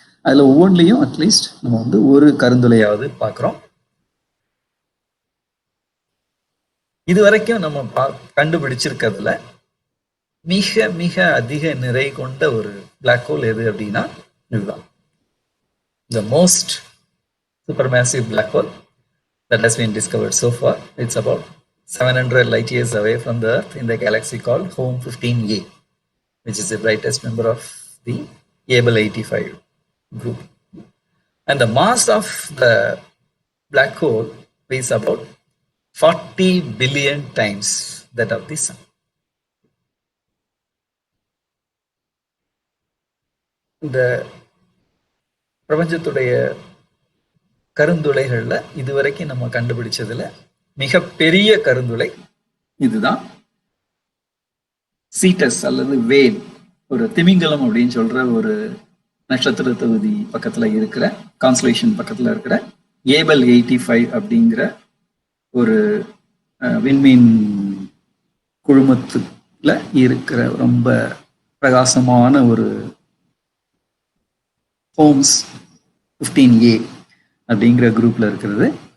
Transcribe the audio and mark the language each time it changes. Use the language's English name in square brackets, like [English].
[Tamil] அதுல ஒவ்வொன்றிலையும் அட்லீஸ்ட் நம்ம வந்து ஒரு கருந்துளையாவது பார்க்கிறோம். இது வரைக்கும் நம்ம கண்டுபிடிச்சிருக்கிறதுல மிக மிக அதிக நிறை கொண்ட ஒரு பிளாக் ஹோல் எது அப்படின்னா இதுதான். [English] The most supermassive black hole that has been discovered so far. It's about 700 light years away from the Earth in the galaxy called Home 15A, which is the brightest member of the Able 85 group. And the mass of the black hole is about 40 billion times that of the Sun. [Tamil] இந்த பிரபஞ்சத்துடைய கருந்துளைகள்ல இதுவரைக்கும் நம்ம கண்டுபிடிச்சதுல மிகப்பெரிய கருந்துளை இதுதான். சீட்டஸ் அல்லது வேல், ஒரு திமிங்கலம் அப்படின்னு சொல்ற ஒரு நட்சத்திர தொகுதி பக்கத்துல இருக்கிற கான்ஸ்டலேஷன் பக்கத்துல இருக்கிற ஏபல் 85 அப்படிங்கிற ஒரு விண்மீன் குழுமத்துல இருக்கிற ரொம்ப பிரகாசமான ஒரு ஹோம்ஸ் 15A அப்படிங்கிற குரூப்ல இருக்கிறது.